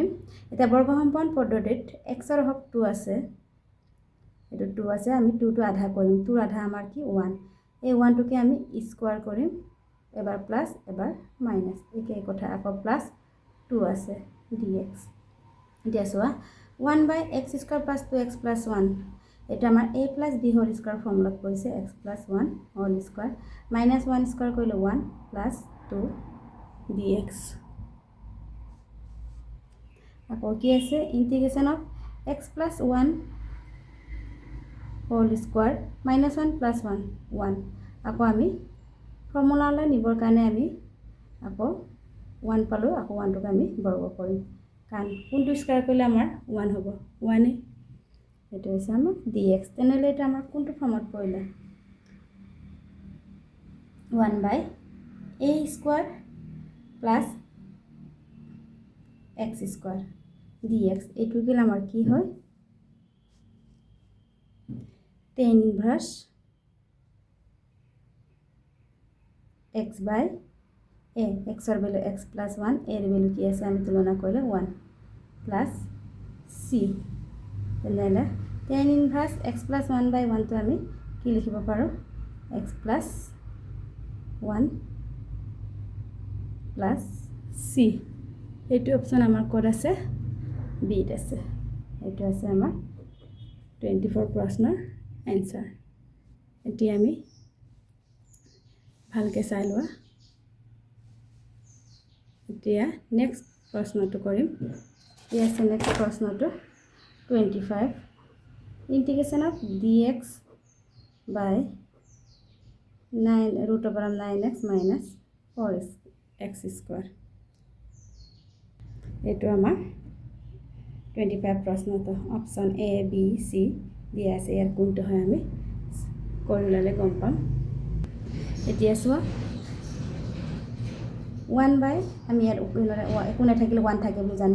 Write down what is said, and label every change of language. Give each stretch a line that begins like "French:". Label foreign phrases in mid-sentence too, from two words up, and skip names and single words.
Assamese: এটা বৰ্গসম্পূৰণ পদ্ধতিত x ৰ হক 2 আছে, এটো 2 আছে, আমি 2 টো আধা কৰিম। 2 ৰ আধা আমাৰ কি 1। এই 1 টোকে আমি স্কয়াৰ কৰিম, এবাৰ প্লাস এবাৰ মাইনাস, একে কথা আকৌ প্লাস 2 আছে dx। এতিয়া চোৱা
English: 1 by x square plus 2x plus 1,
Assamese: এটা আমাৰ
English: a plus b whole square
Assamese: ফৰ্মুলাত পৰিছে
English: x plus 1 whole square minus 1 square
Assamese: কৰিলে
English: 1 plus 2 dx।
Assamese: আকৌ কি আছে
English: integration of x plus 1 whole square minus 1 plus 1 1।
Assamese: আকৌ আমি ফৰ্মুলালৈ নিবৰ কাৰণে আমি আকৌ 1 পালো, আকৌ 1 টোক আমি বৰ্গ কৰিম কাৰণ কোনটো স্কয়াৰ কৰিলে আমাৰ 1 হ'ব, 1 এ। এটা হৈছে আমাৰ dx। তেনেহলে এটা আমাৰ কোনটো ফৰ্মত পৰিলে
English: 1 by a square plus x square dx।
Assamese: এইটো কি আমাৰ কি হয়
English: tan inverse x by a,
Assamese: x ৰ ভ্যালু
English: x plus 1,
Assamese: a ৰ ভ্যালু কি আছে আমি তুলনা কৰিলে
English: 1 plus c। তেনেহলে tan inverse x plus 1 by 1
Assamese: টো আমি কি লিখিব পাৰো
English: x plus 1 plus c।
Assamese: এইটো অপচন আমাৰ কোড আছে b ত আছে। এইটো আছে আমাৰ 24 প্ৰশ্নৰ এনসাৰ। এতিয়া আমি ভালকে চাই লোৱা। এতিয়া নেক্সট প্ৰশ্নটো কৰিম। এই আছে নেক্সট প্ৰশ্নটো
English: 25 integration of dx by 9 root over 9x minus 4x square।
Assamese: এইটো আমাৰ 25 প্ৰশ্নটো অপচন a b c দিয়া আছে। ইয়াৰ কোনটো হয় আমি কৰি ললে গম পাম। এতিয়া চোৱা 1 by আমি ইয়াত একো নাথাকিলে 1 থাকে বুলি জানো।